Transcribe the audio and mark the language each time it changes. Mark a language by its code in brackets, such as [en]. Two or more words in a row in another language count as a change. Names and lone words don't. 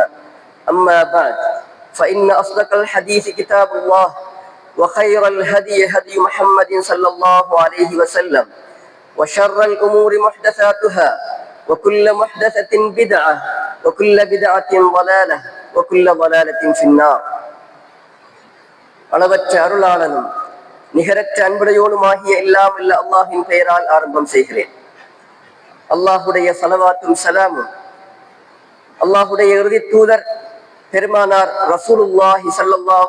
[ar] أما بعد فإن أصدق الحديث كتاب الله وخير الهدي هدي محمد صلى الله عليه وسلم وشر الأمور محدثاتها وكل محدثة بدعة وكل بدعة ضلالة وكل ضلالة في النار. [ta] அளவற்ற அருளாளனும் நிகரற்ற அன்புடையோனுமாகிய எல்லாம் இல்ல அல்லாஹின் பெயரால் ஆரம்பம் செய்கிறேன். அல்லாஹுடைய ஸலவாத்தும் ஸலாமும் அல்லாஹுடைய இறுதி தூதர் பெருமானார் [ar] رسول الله صلى الله